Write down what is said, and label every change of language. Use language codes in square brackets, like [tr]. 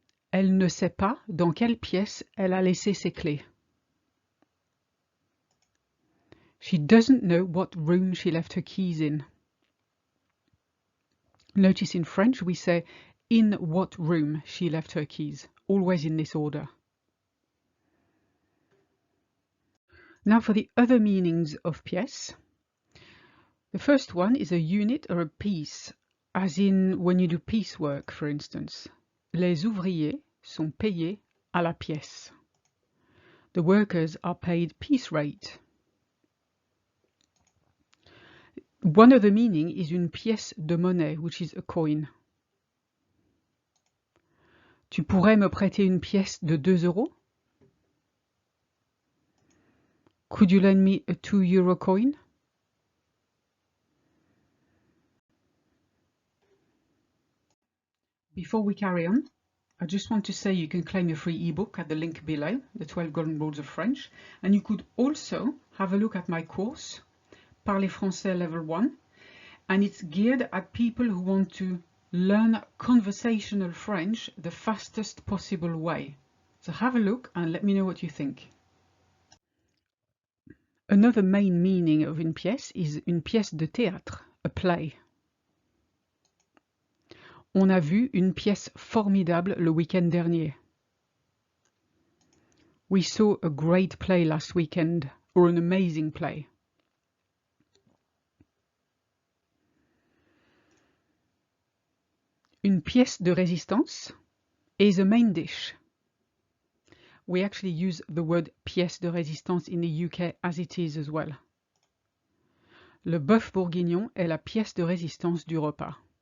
[fr] Elle ne sait pas dans quelle pièce elle a laissé ses clés. [en] She doesn't know what room she left her keys in. Notice in French we say in what room she left her keys, always in this order. Now for the other meanings of pièce. The first one is a unit or a piece, as in when you do piecework, for instance. [fr] Les ouvriers sont payés à la pièce. [en] The workers are paid piece rate. One other meaning is une pièce de monnaie, which is a coin. [fr] Tu pourrais me prêter une pièce de 2 euros? [en] Could you lend me a 2 euro coin? Before we carry on, I just want to say you can claim your free ebook at the link below, the 12 Golden Rules of French, and you could also have a look at my course, Parler Français Level 1, and it's geared at people who want to learn conversational French the fastest possible way. So have a look and let me know what you think. Another main meaning of une pièce is une pièce de théâtre, a play. [fr] On a vu une pièce formidable le week-end dernier. [en] We saw a great play last weekend, or an amazing play. Une pièce de résistance is a main dish. We actually use the word pièce de résistance in the UK as it is as well. [fr] Le bœuf bourguignon est la pièce de résistance du repas.